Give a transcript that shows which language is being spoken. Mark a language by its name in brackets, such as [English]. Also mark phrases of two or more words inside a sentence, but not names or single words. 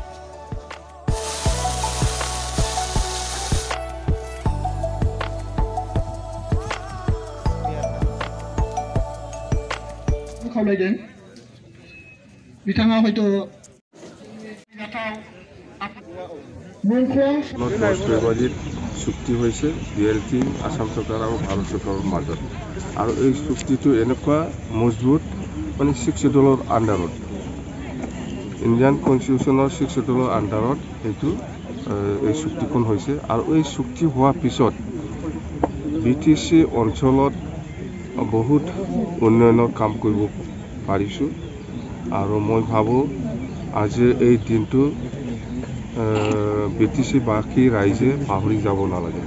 [Bodo] खावलायदों बिथाङा हयथ' [Assamese] চুক্তি হয়েছে BLT আসাম সরকার আর ভারত সরকারের মাজত আর এই চুক্তিটো এনেকুৱা মজবুত মানে 6 শিডিউলৰ আন্ডাৰত ইণ্ডিয়ান কনষ্টিটিউচনৰ 6 শিডিউলৰ আন্ডাৰত এইটো এই চুক্তিখন হৈছে আৰু এই চুক্তি হোৱাৰ পিছত BTC অঞ্চলত বহুত উন্নয়নৰ কাম কৰিব পাৰিছো আৰু মই ভাবো আজি এই দিনটো BTC বাকী ৰাইজে পাহৰি যাব নালাগে।